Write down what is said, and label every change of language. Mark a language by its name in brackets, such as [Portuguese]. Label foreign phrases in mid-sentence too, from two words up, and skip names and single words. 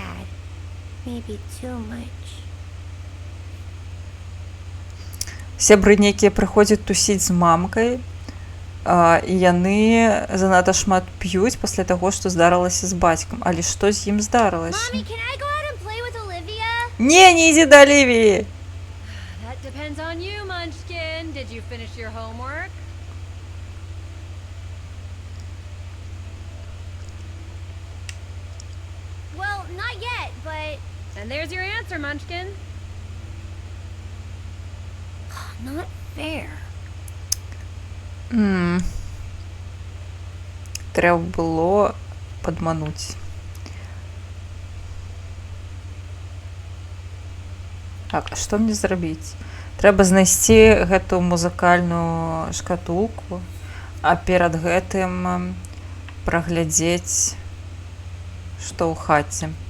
[Belarusian] Сябры нейкія прыходзяць тусіць з мамкай, і яны занадта шмат п'юць пасля таго, што здарылася з бацькам. Але што з ім здарылася? Не ідзі да Алівіі! [English] That depends on you, Munchkin. Did you finish your homework? Well, not yet, but And there's your answer, Munchkin. not fair. [Belarusian] Трэба было падмануць. Так, а што мне зрабіць? Трэба знайсці гэту музыкальную шкатулку, а перад гэтым праглядзець, што ў хаце.